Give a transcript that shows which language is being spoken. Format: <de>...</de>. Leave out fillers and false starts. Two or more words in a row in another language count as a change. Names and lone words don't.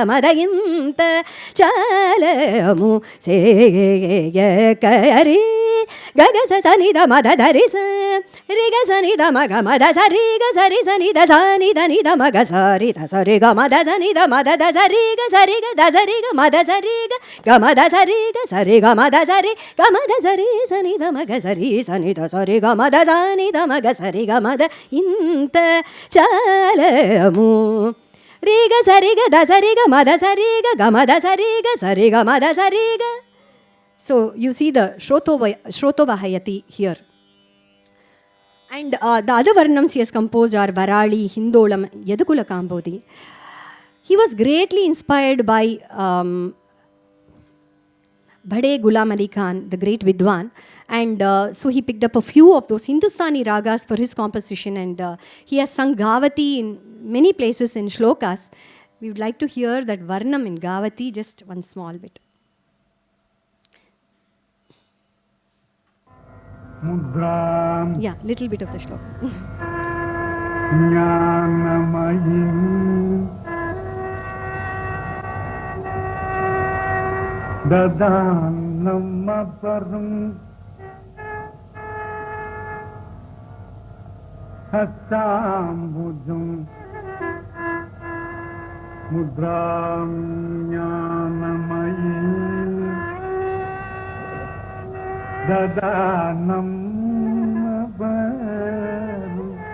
<en>mada inta chalamu se kari gaga sanida mada darisa riga sanida maga mada sariga sari sanida sanida nida maga sari da sariga mada sanida mada da sariga sariga da sariga mada sariga gama da sariga sariga mada sari gama da sari sanida maga sari sanida sariga mada sanida maga sariga mada inta Chalamu Riga Sariga Da Sariga Mada Sariga Gamada Sariga Sariga Mada Sariga. So you see the Shrotovahayati here. And the other Varnams he has composed are Varali, Hindolam, Yadukula Kambodi. He was greatly inspired by Bade Ghulam Ali Khan, the great Vidwan. And so he picked up a few of those Hindustani ragas for his composition, and he has sung Gavati in many places in shlokas. We would like to hear that Varnam in Gavati, just one small bit.</en> <sa>Mudram</sa> <en>Yeah, little bit of the shloka.</en> <sa>Jnanamayim Dadanamaparam Hasambudam Mudram Jnanamayim Dadanamaparam</sa>